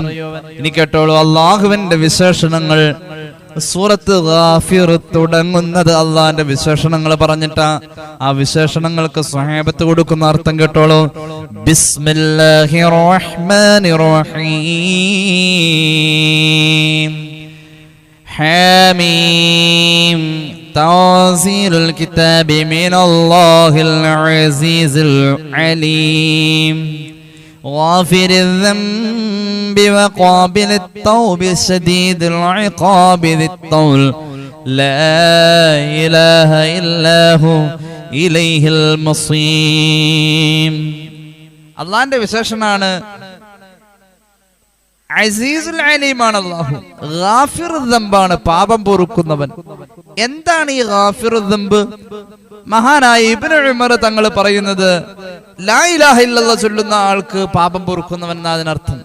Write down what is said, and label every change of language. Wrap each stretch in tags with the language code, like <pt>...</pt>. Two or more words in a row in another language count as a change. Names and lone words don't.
<ml>ഇനി കേട്ടോളൂ, അള്ളാഹുവിന്റെ വിശേഷണങ്ങൾ. സൂറത്ത് ഗാഫിർ തുടങ്ങുന്നത് അള്ളാഹിന്റെ വിശേഷണങ്ങൾ പറഞ്ഞിട്ടാ. ആ വിശേഷണങ്ങൾക്ക് സ്വഹാബത്ത് കൊടുക്കുന്ന അർത്ഥം കേട്ടോളൂ.</ml> <ar>بسم الله الرحمن الرحيم حميم تنزيل الكتاب من الله العزيز العليم غافر الذنب وقابل التوب شديد العقاب ذي الطول لا إله إلا هو إليه المصير.</ar> <ml>അള്ളാന്റെ വിശേഷണമാണ് അസീസുൽ അലീമാണ് അല്ലാഹു. ഗാഫിറുൽ ദംബാണ്, പാപം പൊറുക്കുന്നവൻ. എന്താണ് ഈ ഗാഫിറുൽ ദംബ്? മഹാനായ ഇബ്നു ഉമർ തങ്ങൾ പറയുന്നത്,</ml> <ar>لا إله إلا الله</ar> <ml>ചൊല്ലുന്ന ആൾക്ക് പാപം പൊറുക്കുന്നവൻ എന്നാ അതിനർത്ഥം.</ml>